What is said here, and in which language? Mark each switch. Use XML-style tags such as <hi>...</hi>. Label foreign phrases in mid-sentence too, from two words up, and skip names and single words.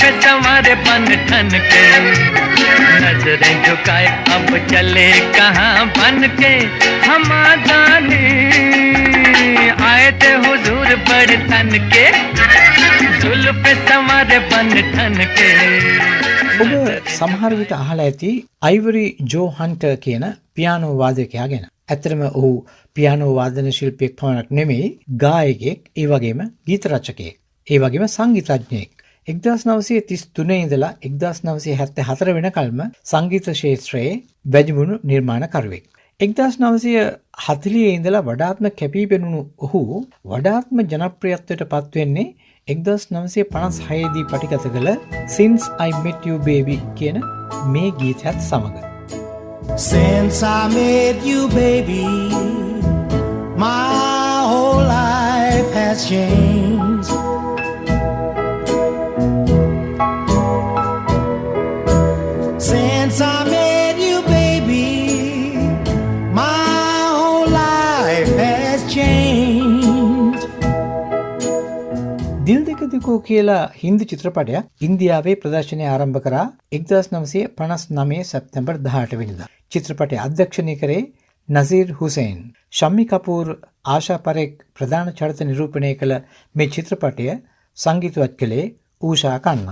<hi>सवारे बन ठन के नजरें झुकाए अब चले कहाँ बन के हम जाने आए थे हुजूर बड़े तन के जुल्फ सवारे बन ठन के</hi> <si>ඔබ සමහර විට අහලා ඇති අයිවරි ජෝ හන්ටර් කියන පියානෝ වාදකයා ගැන. ඇත්තටම ඔහු පියානෝ වාදන ශිල්පියෙක් පමණක් නෙමෙයි ගායකයෙක්, ඒ වගේම ගීත රචකයෙක්, ඒ වගේම සංගීතඥයෙක්. 1933 ඉඳලා 1974 වෙනකල්ම සංගීත ක්ෂේත්‍රයේ වැඩිමුණු නිර්මාණකරුවෙක්. 1940 ඉඳලා වඩාත්ම කැපී පෙනුණු ඔහු වඩාත්ම ජනප්‍රියත්වයට පත් වෙන්නේ 1956 දී පටිගත කළ Since I Met You Baby කියන මේ ගීතයත් සමග.</si> <en>Since I met you baby my whole life has changed. Since I met you baby my whole life has changed.</en> <si>දිල් දෙක දෙකෝ කියලා හින්දි චිත්‍රපටයක් ඉන්දියාවේ ප්‍රදර්ශනය ආරම්භ කරා 1959 සැප්තැම්බර් 18 වෙනිදා. චිත්‍රපටය අධ්‍යක්ෂණය කරේ නසීර් හුසේන්. ශම්මි කපූර්, ආශා පරේක් ප්‍රධාන චරිත නිරූපණය කළ මේ චිත්‍රපටය සංගීතවත් කළේ ඌෂා කන්නා.</si>